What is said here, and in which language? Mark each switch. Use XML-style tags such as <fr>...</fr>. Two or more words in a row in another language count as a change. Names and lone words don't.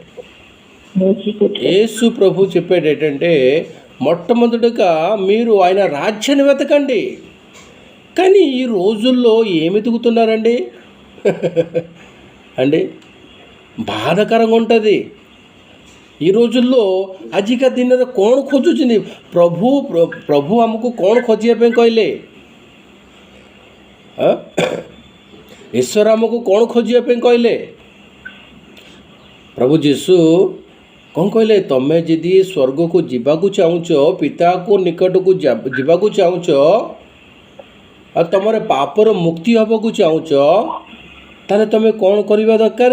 <te>యేసు ప్రభు చెప్పాడు ఏంటంటే మొట్టమొదటిగా మీరు ఆయన రాజ్యాన్ని వెతకండి. కానీ ఈ రోజుల్లో ఏమి వెతుకుతున్నారండి అండి? బాధాకరంగా ఉంటుంది. ఈ రోజుల్లో</te> <or>ଆଜିକା ଦିନରେ କ'ଣ ଖୋଜୁଛନ୍ତି? ପ୍ରଭୁ ଆମକୁ କ'ଣ ଖୋଜିବା ପାଇଁ କହିଲେ? ଈଶ୍ୱର ଆମକୁ କ'ଣ ଖୋଜିବା ପାଇଁ କହିଲେ? ପ୍ରଭୁ ଯୀଶୁ କ'ଣ କହିଲେ? ତମେ ଯଦି ସ୍ୱର୍ଗକୁ ଯିବାକୁ ଚାହୁଁଛ, ପିତାକୁ ନିକଟକୁ ଯିବାକୁ ଚାହୁଁଛ, ଆଉ ତମର ପାପର ମୁକ୍ତି ହେବାକୁ ଚାହୁଁଛ, ତାହେଲେ ତମେ କ'ଣ କରିବା ଦରକାର?</or>